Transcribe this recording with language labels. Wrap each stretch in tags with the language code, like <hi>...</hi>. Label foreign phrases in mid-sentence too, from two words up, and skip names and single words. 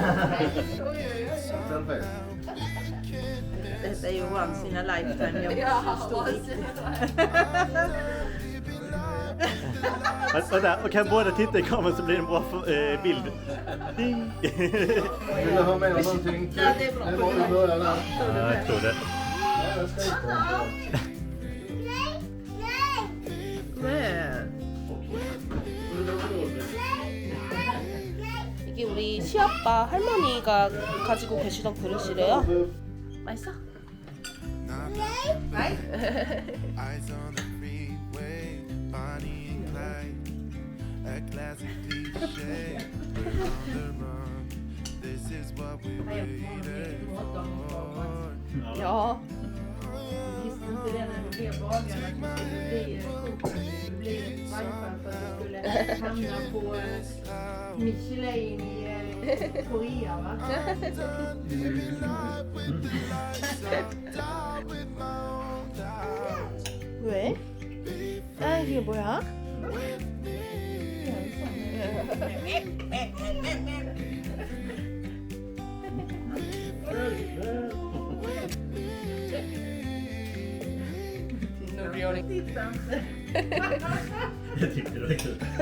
<sv>Detta är ju</sv> <en>once in a lifetime.</en> <sv>Jag Vänta, och kan båda titta i kameran så blir det en bra bild. Ding! Vill du ha med någonting? Ja, det är bra. Ja, jag tror det.</sv> <ko>이게 우리 시아빠 할머니가 가지고 계시던 그릇이래요. 맛있어?</ko> <sv>Nej.</sv> <en>Eyes on the freeway, Bonnie and Clyde, a classic cliche. On the run, this is what we waited for.</en> <sv>Ja. Visste inte det när det blev bagarna att det skulle bli ett varmfall för att det skulle hamna på Michelin i Korea, va?</sv> <ko>왜? 아 이게 뭐야?</ko> <sv>Titta inte. Jag tyckte det var kul.</sv>